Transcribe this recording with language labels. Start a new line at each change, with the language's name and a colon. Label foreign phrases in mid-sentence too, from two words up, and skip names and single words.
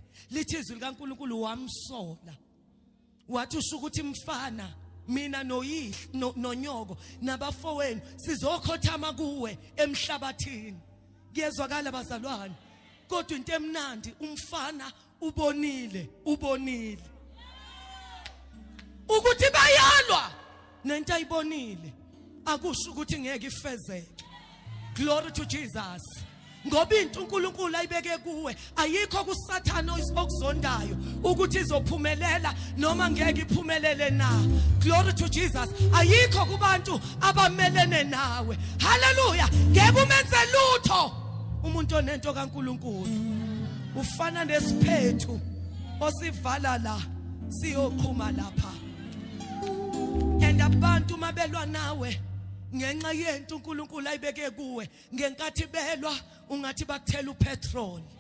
Zulu: Lithi izwi likaNkulunkulu wamsola wathi usho ukuthi mfana mina nonyoko nabafowenu sizokhothama kuwe emhlabathini. Kuyezwakala bazalwane, kodwa into emnandi umfana ubonile ukuthi bayalwa nento ayibonile akusho ukuthi ngeke ifezeke.
English: Glory to Jesus.
Zulu: Ngoba into uNkulunkulu ayibeke kuwe ayikho kuSathane okuzondayo ukuthi izophumelela noma ngeke iphumelele na.
English: Glory to Jesus.
Zulu: Ayikho kubantu abamelene nawe. Hallelujah. Ngeke umenze lutho umuntu onento kaNkulunkulu. Ufana nesiphethu osivala la siyoqhuma lapha. And abantu mabelwa nawe ngenxa yento uNkulunkulu ayibeke kuwe ngenkathi belwa ungathi bakuthela upetrol.